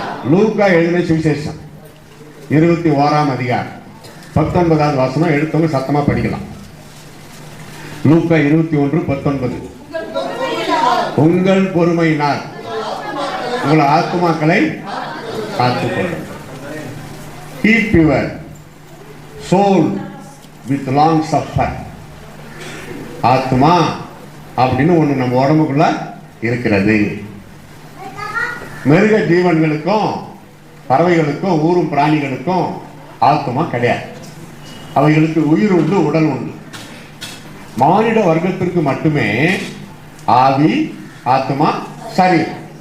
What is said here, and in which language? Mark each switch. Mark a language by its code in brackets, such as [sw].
[ta] லூக்கா எழுதின சுவிசேஷம் 21ஆம் அதிகாரம் 19வது வசனம். எடுத்தவங்க சத்தமாக படிக்கலாம். லூக்கா 21:19. உங்கள் பொறுமையினால் உங்கள் ஆத்துமாக்களை காத்துக்கொள்ளும். [en] Keep your soul with long suffering. [ta] ஆத்மா அப்படின்னு ஒன்று நம்ம உடம்புக்குள்ள இருக்கிறது. மிருக ஜீவன்களுக்கும் பறவைகளுக்கும் ஊரும் பிராணிகளுக்கும் ஆத்மா கிடையாது. அவைகளுக்கு உயிர் உண்டு, உடல் உண்டு. மானிட வர்க்கத்திற்கு மட்டுமே ஆவி, ஆத்மா, சரீரம்.